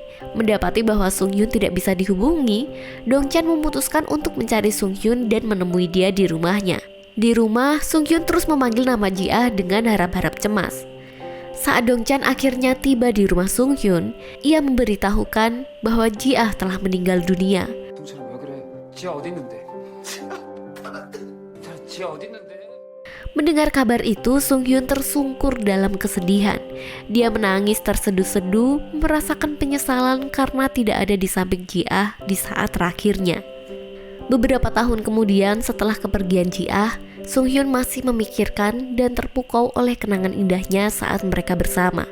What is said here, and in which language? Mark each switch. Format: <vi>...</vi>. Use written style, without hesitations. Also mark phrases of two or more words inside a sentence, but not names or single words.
<id>Mendapati bahwa Sung Hyun tidak bisa dihubungi, Dong Chan memutuskan untuk mencari Sung Hyun dan menemui dia di rumahnya. Di rumah, Sung Hyun terus memanggil nama Jiah dengan harap-harap cemas. Saat Dong Chan akhirnya tiba di rumah Sung Hyun, ia memberitahukan bahwa Jiah telah meninggal dunia.</id> <ko>동찬아 왜 그래? 지아 어디 있는데? 지아 어디 있는데?</ko> <id>Mendengar kabar itu, Sung Hyun tersungkur dalam kesedihan. Dia menangis terseduh-seduh, merasakan penyesalan karena tidak ada di samping Jiah di saat terakhirnya. Beberapa tahun kemudian setelah kepergian Jiah, Sung Hyun masih memikirkan dan terpukau oleh kenangan indahnya saat mereka bersama.</id>